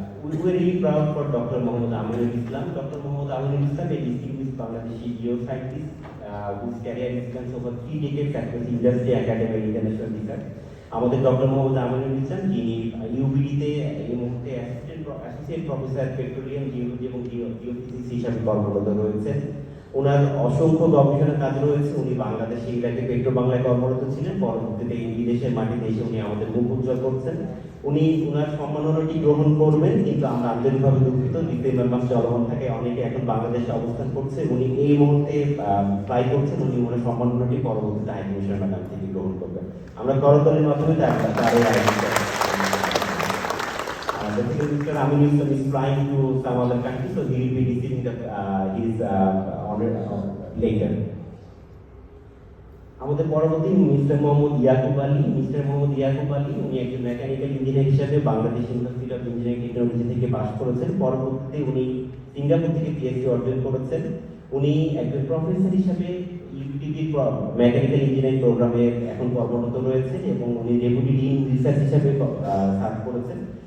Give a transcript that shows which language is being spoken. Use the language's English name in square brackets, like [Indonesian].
[English] We were really proud for Dr. Mohammad Aminul Islam. Dr. Mohammad Aminul Islam, a distinguished Bangladeshi geoscientist whose career spans over 3 decades across industry, academy, and international research. [Bangla] আমাদের doctor Mohammad Aminul Islam, যিনি ইউবিডিতে এই মুহূর্তে associate professor petroleum geology এবং geophysics হিসাবে কর্মরত রয়েছেন। ওনার অসংখ্য গবেষণা কাজ রয়েছে। উনি বাংলাদেশে ইরাকে পেট্রো বাংলায় কর্মরত ছিলেন, পরবর্তীতে এই বিদেশের মাটিতে এসে উনি আমাদের মুখ উজ্জ্বল করছেন। উনি ওনার সম্মাননাটি গ্রহণ করবেন, কিন্তু আমরা আন্তরিকভাবে দুঃখিত, ডিসেম্বর মাস চলমান থাকে, অনেকে এখন বাংলাদেশে অবস্থান করছে। উনি এই মুহূর্তে ট্রাই করছেন, উনি ওনার সম্মাননাটি পরবর্তীতে হাই কমিশনার ম্যাডাম থেকে গ্রহণ করবেন। আমরা করতলের মাধ্যমে তার আয়োজন করি। [English] Basically, Mr. Aminul Islam is flying to some other country, so he will be receiving his honor later. [Bangla] আমাদের পরবর্তী মিস্টার মোহাম্মদ ইয়াকুব আলী। মিস্টার মোহাম্মদ ইয়াকুব আলী উনি একজন মেকানিক্যাল ইঞ্জিনিয়ার হিসেবে Bangladesh university of engineering technology থেকে পাশ করেছেন। পরবর্তীতে উনি সিঙ্গাপুর থেকে পিএইচডি অর্জন করেছেন। উনি একজন প্রফেসর হিসেবে ইউটিভি মেকানিক্যাল ইঞ্জিনিয়ারিং প্রোগ্রামে এখন কর্মরত রয়েছেন এবং উনি ডেপুটি ডিন রিসার্চ হিসেবে সার্ভ করেছেন।